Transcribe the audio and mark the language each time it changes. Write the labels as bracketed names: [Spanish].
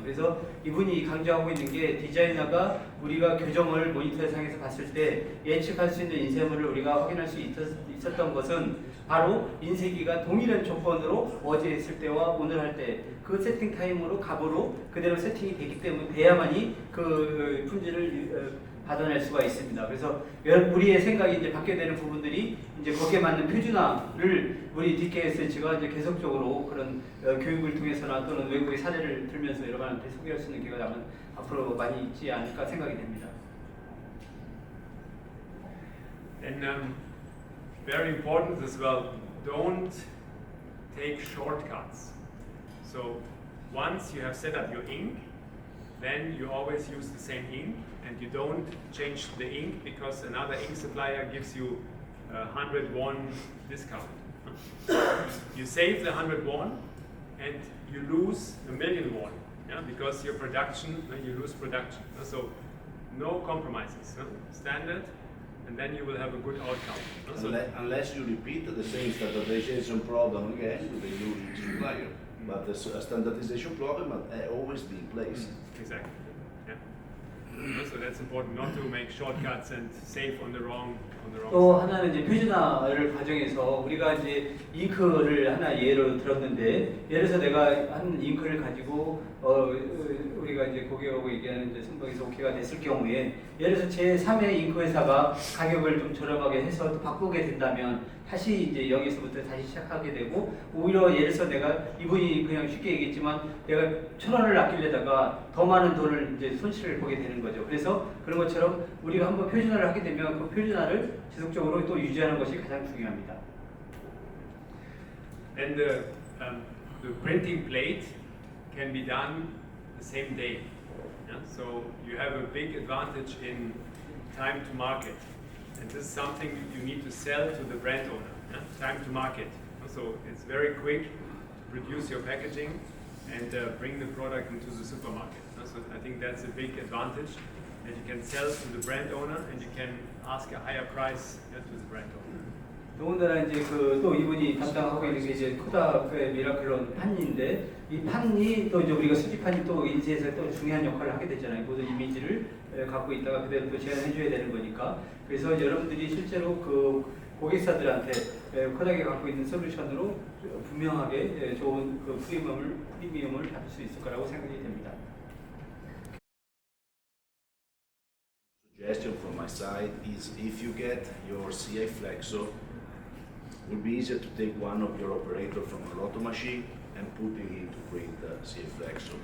[Korean] 그래서 이분이 강조하고 있는 게 디자이너가 우리가 교정을 모니터상에서 봤을 때 예측할 수 있는 인쇄물을 우리가 확인할 수 있었던 것은 바로 인쇄기가 동일한 조건으로 어제 했을 때와 오늘 할 때 그 세팅 타임으로 값으로 그대로 세팅이 되기 때문에 돼야만이 그 품질을 받아낼 수가 있습니다. 그래서 우리의 생각이 이제 바뀌게 되는 부분들이 이제 거기에 맞는 표준화를 우리 DKSH가 이제 계속적으로 그런 교육을 통해서나 또는 외국의 사례를 들면서 여러분한테 소개할 수 있는 기회가 아마 앞으로 많이 있지 않을까 생각이 됩니다. [English] And very important as well, don't take shortcuts. So once you have set up your ink, then you always use the same ink, and you don't change the ink because another ink supplier gives you 100 won discount. You save the 100 won and you lose a million won, yeah, because your production, you lose production. So no compromises, standard, and then you will have a good outcome. So Unless you repeat the same standardization problem again with the new supplier. But the standardization problem will always be in place. Exactly. Yeah. So that's important not to make shortcuts and save on the wrong [Korean] 또 [English] side. [Korean] 하나는 이제 표준화를 과정에서 우리가 이제 잉크를 하나 예로 들었는데 예를 들어서 내가 한 잉크를 가지고 우리가 이제 고객하고 얘기하는 이제 선박에서 오케이가 됐을 경우에 예를 들어서 제 3의 잉크 회사가 가격을 좀 저렴하게 해서 또 바꾸게 된다면 다시 이제 여기서부터 다시 시작하게 되고 오히려 예를 들어서 내가 이분이 그냥 쉽게 얘기했지만 내가 1,000원을 아끼려다가 더 많은 돈을 이제 손실을 보게 되는 거죠. 그래서 그런 것처럼 우리가 한번 표준화를 하게 되면 그 표준화를 지속적으로 또 유지하는 것이 가장 중요합니다. [English] And the printing plate can be done the same day. Yeah? So you have a big advantage in time to market. And this is something you need to sell to the brand owner. Yeah? Time to market. So it's very quick to produce your packaging and bring the product into the supermarket. So I think that's a big advantage that you can sell to the brand owner and you can ask a higher price to the brand owner. [Korean] 더군다나 이제 또 이분이 담당하고 있는 게 이제 코닥의 미라클론 판인데 이 판이 또 이제 우리가 수집판이 또 인쇄에서 또 중요한 역할을 하게 되잖아요. 모든 이미지를 갖고 있다가 그대로 또 제안해줘야 되는 거니까. 그래서 여러분들이 실제로 그 고객사들한테 코닥이 갖고 있는 솔루션으로 분명하게 좋은 그 프리미엄을 받을 수 있을 거라고 생각이 됩니다. [English] Suggestion from my side is if you get your CA Flexo, it would be easier to take one of your operator from a roto machine and putting it to print the CA Flexo.